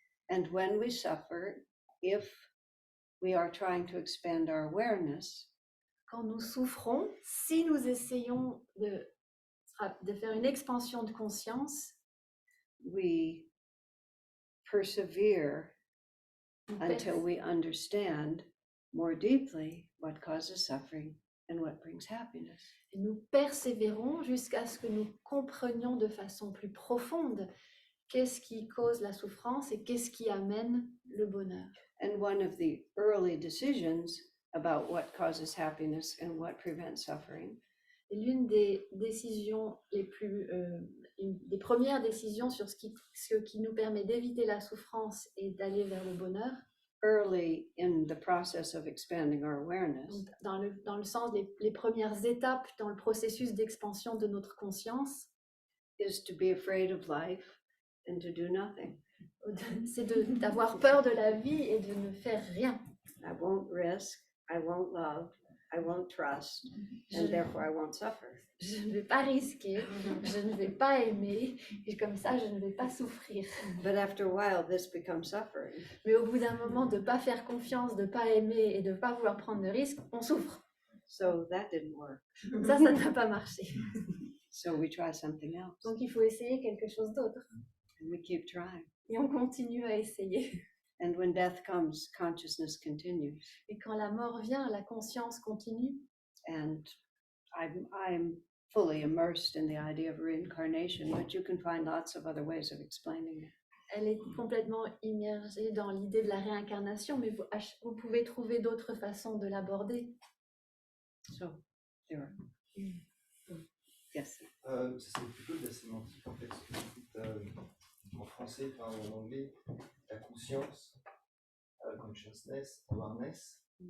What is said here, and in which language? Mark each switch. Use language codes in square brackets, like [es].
[en] And when we suffer, if we are trying to expand our awareness, [fr] Quand nous souffrons, si nous essayons de faire une expansion de conscience, [en] we persevere [fr] nous [en] until we understand more deeply what causes suffering and what brings happiness. [fr] Et nous persévérons jusqu'à ce que nous comprenions de façon plus profonde qu'est-ce qui cause la souffrance et qu'est-ce qui amène le bonheur. [en] And one of the early decisions about what causes happiness and what prevents suffering [fr] Et l'une des décisions des premières décisions sur ce qui nous permet d'éviter la souffrance et d'aller vers le bonheur, [en] early in the process of expanding our awareness [fr] donc dans le sens des premières étapes dans le processus d'expansion de notre conscience, [en] is to be afraid of life and to do nothing. [fr] c'est d'avoir peur de la vie et de ne faire rien. [en] I won't risk, I won't love, I won't trust, and therefore I won't suffer. [fr] Je ne vais pas risquer, je ne vais pas aimer, et comme ça, je ne vais pas souffrir. [en] But after a while, this becomes suffering. [fr] Mais au bout d'un moment, de ne pas faire confiance, de ne pas aimer et de ne pas vouloir prendre de risques, on souffre. [en] So that didn't work. [fr] Ça n'a pas marché. [en] So we try something else. [fr] Donc il faut essayer quelque chose d'autre. [en] And we keep trying. [fr] Et on continue à essayer. [en] And when death comes, consciousness continues. [fr] Et quand la mort vient, la conscience continue. [en] And I'm fully immersed in the idea of reincarnation, but you can find lots of other ways of explaining it. [fr] Elle est complètement immergée dans l'idée de la réincarnation, mais vous pouvez trouver d'autres façons de l'aborder. [en] So, there are. Yes. [fr] C'est plutôt de la sémantique en fait, ce que vous dites en français, enfin en anglais, la conscience, consciousness, awareness.